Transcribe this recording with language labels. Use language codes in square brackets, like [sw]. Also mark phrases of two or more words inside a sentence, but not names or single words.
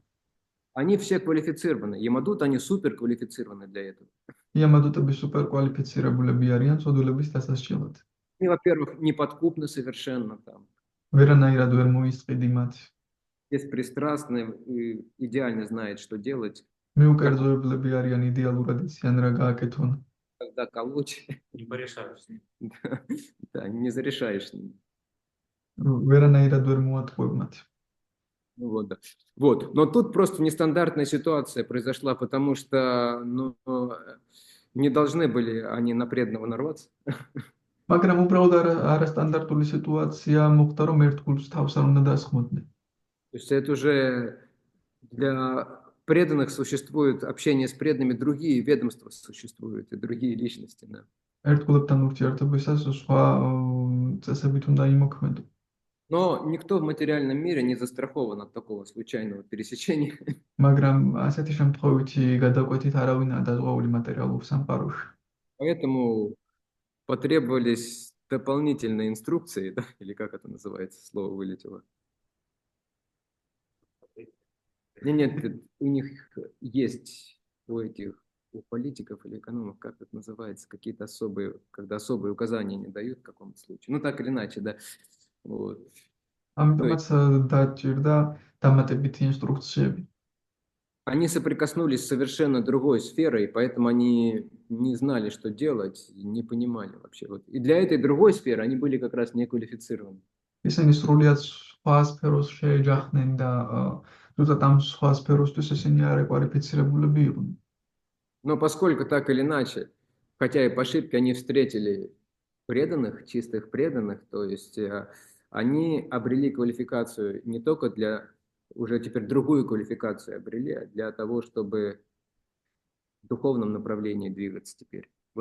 [ru] Они все квалифицированы. Ямадут, они супер квалифицированы для этого. [ka] იამადუტები სუპერკვალიფიცირებულები არიან ცოდულების დასასჯელად. [ru] Они, во-первых, неподкупны совершенно там. [ka] ვერანაირად ვერ მოისყიდი მათ. [ru] Беспристрастны, и идеально знает, что делать, [ka] მიუკერძოებლები არიან, იდეალურად იციან რა გააკეთონ. [ru] когда колоть. Не порешаешь с ним. Да, не зарешаешь. [ka] ვერანაირად ვერ მოატყუებ მათ. [ru] Ну вот, да. Вот. Но тут просто нестандартная ситуация произошла, потому что не должны были они на преданного нарваться. [ka] მაგრამ უბრალოდ არასტანდარტული სიტუაცია მოხდა, რომ ერთგულს თავს არ უნდა დასხმოდნენ. [ru] То есть это уже для преданных существует общение с преданными, другие ведомства существуют и другие личности. Да. [ka] ერთგულებთან ურთიერთობისას სხვა წესებით უნდა იმოქმედო. [ru] Но никто в материальном мире не застрахован от такого случайного пересечения. [ka] მაგრამ ასეთი შემთხვევითი გადაკვეთით არავინაა დაზღვეული მატერიალურ სამყაროში. [ru] Поэтому потребовались дополнительные инструкции, да? Или как это называется, слово вылетело. Нет, у них есть у политиков или экономов, как это называется, какие-то особые, когда особые указания не дают в каком-то случае. Ну, так или иначе, да. Вот. [ka] ამიტომაც დაჭირდა დამატებითი ინსტრუქციები. [ru] Они соприкоснулись с совершенно другой сферой, поэтому они не знали, что делать, не понимали вообще. Вот. И для этой другой сферы они были как раз неквалифицированы. [ka] ისინი სრულიად სხვა სფეროს შეეჯახნენ და ზუსტად ამ სხვა სფეროსთვის ისინი არაკვალიფიცირებულები იყვნენ. [ru] Но поскольку так или иначе, хотя и по ошибке они встретили преданных, чистых преданных, то есть они обрели квалификацию не только для, уже теперь другую квалификацию обрели, а для того, чтобы в духовном направлении двигаться теперь.